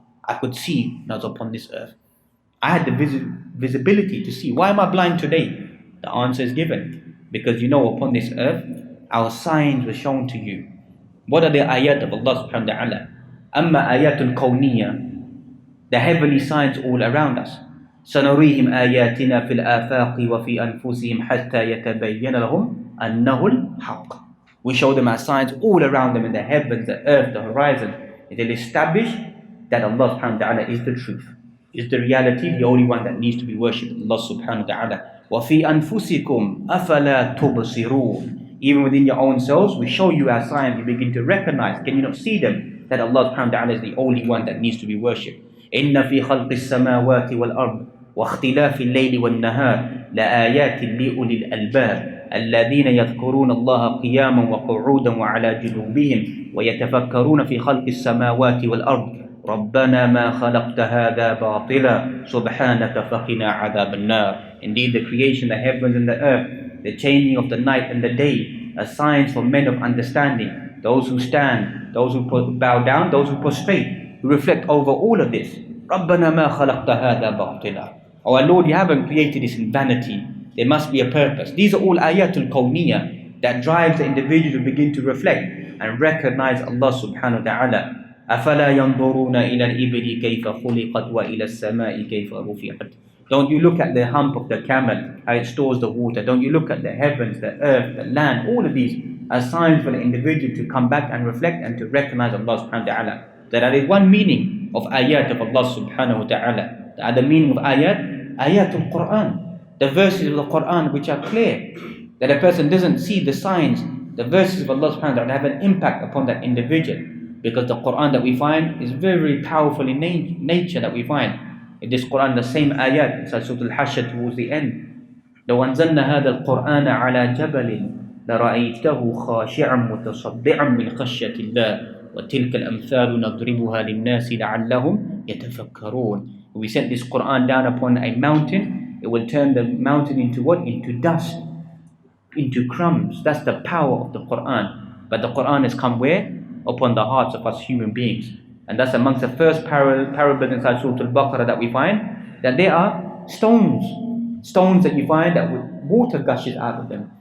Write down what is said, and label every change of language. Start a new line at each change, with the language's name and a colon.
English: I could see when I was upon this earth. I had the visibility to see. Why am I blind today? The answer is given. Because you know, upon this earth, our signs were shown to you. What are the ayat of Allah subhanahu wa ta'ala?
Arabic: أَمَّا آيَاتٌ كَوْنِيَّةٌ.
English: The heavenly signs all around us.
Arabic: سنريهم آياتنا في الآفاق وفي أنفسهم حتى يتبين لهم أنه الحق.
English: We show them our signs all around them in the heavens, the earth, the horizon. They'll establish that Allah subhanahu wa ta'ala is the truth, is the reality, the only one that needs to be worshipped, Allah subhanahu wa ta'ala.
Arabic: وَفِي أَنفُسِكُمْ أَفَلَا تُبْصِرُونَ.
English: Even within your own selves, we show you our signs, you begin to recognize, can you not see them? That Allah subhanahu wa ta'ala is the only one that needs to be worshipped.
Arabic: إِنَّ فِي خَلْقِ السَّمَاوَاتِ وَالْأَرْضِ واختلاف الليل والنهار لآيات لأولي الألباب الذين يذكرون الله قياما وقعودا وعلى جنوبهم ويتفكرون في خلق السماوات والأرض ربنا ما خلقت هذا باطلا سبحانك فقنا عذاب النار.
English: Indeed, the creation, the heavens and the earth, the changing of the night and the day, are signs for men of understanding, those who stand, those who bow down, those who prostrate, who reflect over all of this.
Arabic: ربنا ما خلقت هذا باطلا.
English: Oh our Lord, you haven't created this in vanity. There must be a purpose. These are all ayatul kawniyah that drives the individual to begin to reflect and recognize Allah subhanahu wa ta'ala.
Arabic: أَفَلَا يَنْظُرُونَ إِلَى الْإِبِلِ كَيْفَ خُلِقَتْ وَإِلَى السَّمَاءِ كَيْفَ رُفِعَتْ.
English: Don't you look at the hump of the camel, how it stores the water. Don't you look at the heavens, the earth, the land. All of these are signs for the individual to come back and reflect and to recognize Allah subhanahu wa ta'ala. That is one meaning of ayat of Allah subhanahu wa ta'ala. The other meaning of ayatul Quran, the verses of the Quran which are clear, that a person doesn't see the signs, the verses of Allah subhanahu wa ta'ala have an impact upon that individual, because the Quran that we find is very, very powerful in nature that we find. In this Quran, the same ayat, inside Surah Al-Hashr towards the end,
Arabic: لو أنزلنا هذا القرآن على جبل لرأيته خاشعا متصدعا من خشية الله وَتِلْكَ الْأَمْثَالُ نَضْرِبُهَا لِلنَّاسِ لَعَلَّهُمْ يَتَفَكَّرُونَ.
English: We set this Quran down upon a mountain, it will turn the mountain into what? Into dust, into crumbs. That's the power of the Quran. But the Quran has come where? Upon the hearts of us human beings. And that's amongst the first parables inside Surah Al-Baqarah that we find, that there are stones that you find that water gushes out of them.